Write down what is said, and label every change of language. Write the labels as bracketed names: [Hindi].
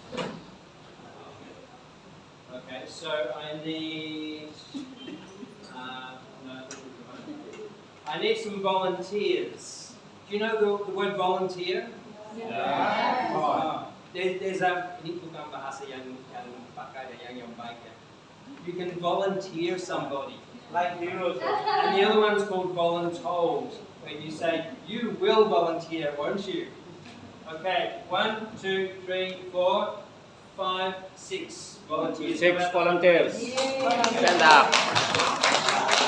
[English] Okay, so I need some volunteers. Do you know the word volunteer? Yeah. There's a, [Indonesian] ini bukan bahasa yang pakai dan yang baik ya. [English] You can volunteer somebody. Like you. And the other one's called voluntold, when you say, you will volunteer, won't you? Okay, 1, 2, 3, 4, 5, 6 volunteers. 6 volunteers. Stand up.